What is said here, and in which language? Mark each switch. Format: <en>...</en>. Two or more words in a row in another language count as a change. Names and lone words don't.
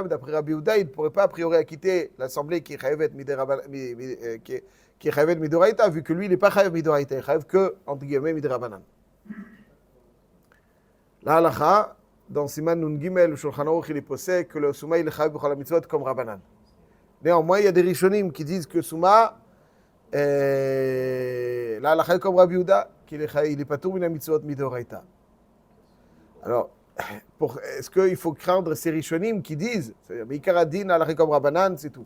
<fr>Mais d'après Rabbi Yehuda, il ne pourrait pas a priori acquitter l'assemblée qui est</fr> <he>חייב מדאורייתא,</he> <fr>vu que lui, il n'est pas</fr> <he>חייב מדאורייתא,</he> <fr>il est chayav que, entre guillemets, midrabanan. La halacha, dans</fr> <he>סימן נ״ג,</he> <fr>Shulchan Aruch, il est posé que le souma, il est</fr> <he>חייב בכל מצוות</he> <fr>comme Rabbanan. Néanmoins, il y a des rishonim qui disent que souma, la halacha est comme Rabbi Yehuda, qu'il est pas tout une</fr> <he>מצוות מדאורייתא.</he> <fr>Alors, est-ce qu'il faut craindre ces rishonim qui disent, c'est-à-dire, Ikaradin, halacha comme Rabbanan, c'est tout.</fr>